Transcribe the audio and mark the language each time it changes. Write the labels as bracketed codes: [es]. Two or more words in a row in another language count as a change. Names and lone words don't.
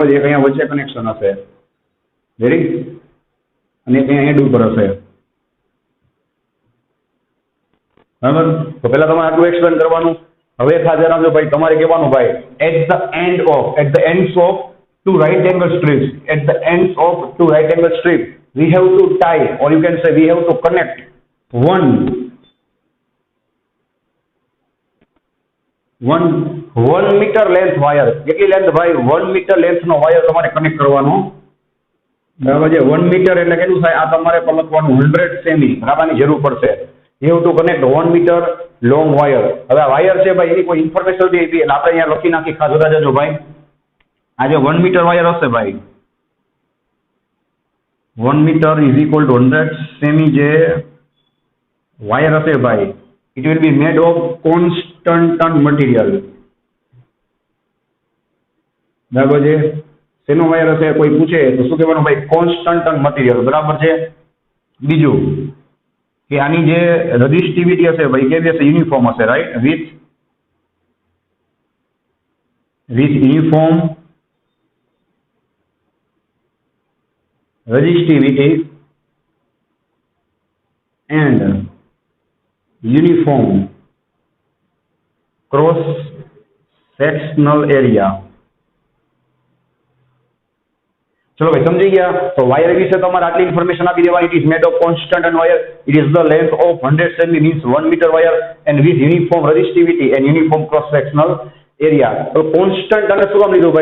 [gu] એક અહીંયા વચ્ચે કનેક્શન હશે, રેડી? અને ત્યાં એન્ડ ઉપર હશે બરાબર. તો પહેલા તમારે આટલું એક્સપ્લેન કરવાનું. હવે ખાસ રાખજો ભાઈ, તમારે કહેવાનું ભાઈ [en] at the ends of two right angle strips, at the ends of two right angle strip we have to tie, or you can say we have to connect one meter length વાયર. [gu] કેટલી લેન્થ ભાઈ? 1 [en] meter length [gu] નો વાયર તમારે કનેક્ટ કરવાનો બરાબર છે. 1 મીટર એટલે કેટલું થાય? આ તમારે પર લખવાનું 100 સેમી બરાબરની જરૂર પડશે. [en] you have to connect 1 meter long wire. [gu] હવે આ વાયર છે ભાઈ એની કોઈ ઇન્ફોર્મેશન નથી આપી એટલે આપણે અહીંયા લખી નાખી. ખાસ જોતા જજો ભાઈ. આ જે 1 મીટર વાયર હશે ભાઈ, [en] 1 meter is equal to 100 cm [gu] જે વાયર હશે ભાઈ, [en] it will be made of constant material. [gu] બરાબર છે. શેનો વાયર હશે? કોઈ પૂછે તો શું કહેવાનું ભાઈ? [en] constant material [gu] બરાબર છે. બીજું કે આની જે રજિસ્ટિવિટી હશે ભાઈ કેવી હશે? [en] યુનિફોર્મ હશે, right? with uniform resistivity and uniform cross sectional area. [gu] ચલો ભાઈ સમજી ગયા. તો વાયર વિશે તમારે આટલી ઇન્ફોર્મેશન આપી દેવાની. [en] it is made of constant and wire. it is the length of 100 cm means 1 meter wire and with uniform resistivity and uniform cross sectional area. [gu] તો કોન્સ્ટન્ટ અને શું કામ લીધું ભાઈ?